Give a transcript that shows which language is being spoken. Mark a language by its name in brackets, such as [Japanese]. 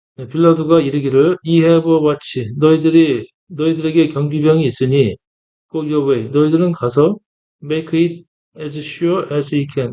[Korean] 빌라도가 이르기를 [English] I have a watch. [Korean] 너희들에게 경비병이 있으니 [English] go your way. [Korean] 너희들은 가서 [English] make it as sure as you can.